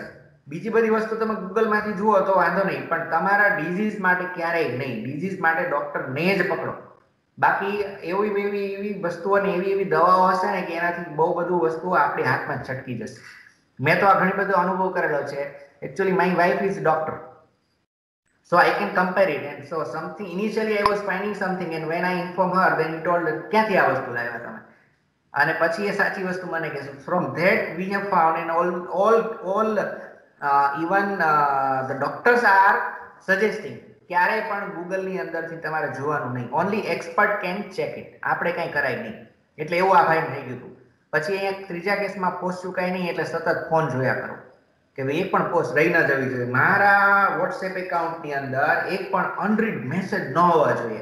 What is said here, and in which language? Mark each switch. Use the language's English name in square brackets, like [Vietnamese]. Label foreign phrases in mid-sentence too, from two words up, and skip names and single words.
[Gujarati] બીજી બધી વસ્તુ તમે ગૂગલમાંથી જુઓ તો વાંધો નહીં, પણ તમારા ડિઝીઝ માટે ક્યારેય નહીં. ડિઝીઝ માટે ડોક્ટરને જ પકડો. બાકી એવી વસ્તુઓ ને એવી દવાઓ હશે ને કે એનાથી બહુ બધું વસ્તુઓ આપણી હાથમાં છટકી જશે. મેં તો આ ઘણી બધો અનુભવ કરેલો છે. [English] Actually, my wife is a doctor, so I can compare it. And so something initially I was finding something, and when I inform her, then he told [Gujarati] ક્યાંથી આ વસ્તુ લાવ્યા તમે, અને પછી એ સાચી વસ્તુ મને કહે. [English] From that we have found, and all even the doctors are suggesting [Gujarati] ક્યારે પણ ગૂગલની અંદરથી તમારે જોવાનું નહીં. [English] Only expert can check it. [Gujarati] આપણે કંઈ કરાય નહીં. એટલે એવું આ ભાઈ થઈ ગયું હતું. પછી અહીંયા ત્રીજા કેસમાં પોસ્ટ ચુકાય નહીં, એટલે સતત ફોન જોયા કરો કે ભાઈ એક પણ પોસ્ટ રહી ન જવી જોઈએ. મારા વોટ્સએપ એકાઉન્ટની અંદર એક પણ [English] unread message [Gujarati] ન હોવા જોઈએ.